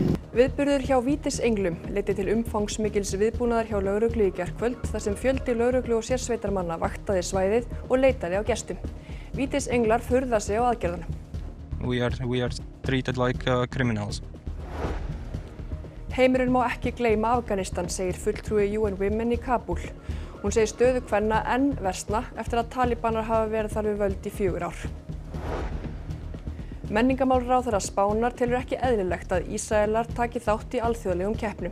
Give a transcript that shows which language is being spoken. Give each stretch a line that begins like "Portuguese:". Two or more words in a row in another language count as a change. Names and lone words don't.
Icelandic: Viðburður hjá Vítisenglum leiddi til umfangsmikils viðbúnaðar hjá lögreglu í gærkvöld þar sem fjöldi lögreglu og sérsveitarmanna vaktaði svæðið og leitaði á gestum. Vítisenglar furða sig á aðgerðunum.
English: We are treated like criminals.
Icelandic: Heimurinn má ekki gleyma Afganistan, segir fulltrúi UN Women í Kabúl. Hún segir stöðu kvenna enn versna eftir að talibanar hafa verið þar við völd í 4 ár. Menningarmálaráðherra Spánar telur ekki eðlilegt að Ísraelar taki þátt í alþjóðlegum keppnum.